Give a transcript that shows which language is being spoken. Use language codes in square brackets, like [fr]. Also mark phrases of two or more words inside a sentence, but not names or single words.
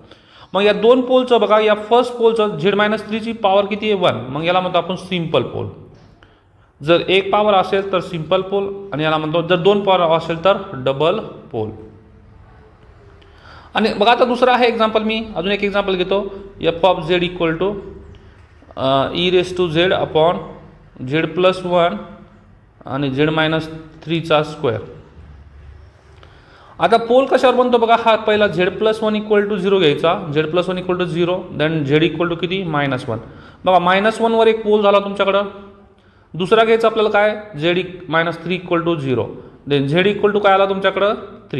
[mr] मग या दोन पोलचं बघा, या [en] first pole [mr] z-3 ची पॉवर किती आहे? 1. मग याला म्हणतो आपण [en] simple pole. [mr] जर एक पॉवर असेल तर [en] simple pole, [mr] आणि याला म्हणतो जर दोन पॉवर असेल तर [en] double pole. [mr] आणि बघा आता दुसरा आहे एक्झाम्पल, मी अजून एक एक्झाम्पल घेतो. f(z) (z/z+1) आणि z-3 चा स्क्वेअर. आता पोल कशावर बनतो बघा, हा पहिला z+1 = 0 घ्यायचा, z+1 = 0, देन z किती -1. बघा -1 वर एक पोल झाला तुमच्याकडं. दुसरा घ्यायचा आपल्याला काय, z-3 = 0, देन z काय आला तुमच्याकडं 3.